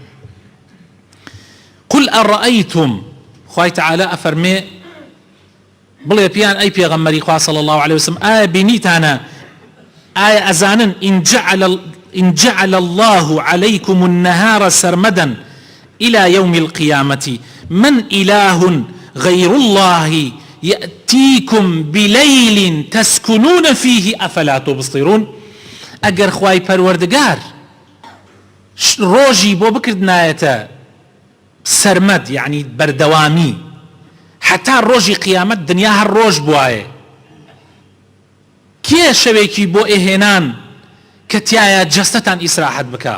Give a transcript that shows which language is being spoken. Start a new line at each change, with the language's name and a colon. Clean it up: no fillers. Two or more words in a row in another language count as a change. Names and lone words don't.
Arabic: قل أرأيتم،
Central Kurdish: خوای تعالی ئەفەرمێ بڵێ پیان ئەی پێغەمبەری خوا
Arabic: صلی الله عليه وسلم،
Central Kurdish: ئایا بینیتانە، ئایا ئەزانن
Arabic: إن جعل الله عليكم النهار سرمدا إلى يوم القيامة من إله غير الله يأتيكم بليل تسكنون فيه أفلا تبصرون.
Central Kurdish: ئەگەر خوای پەروەردگار ڕۆژی بۆ بکردنایەتە سەرمەد، یعنی بەردەوامی، حتا ڕۆژی قیامەت دنیا هەر ڕۆژ بوایە، کێ شەوێکی بۆ ئێهێنان کە تایە جەستەتان ئیسراحەت بکە؟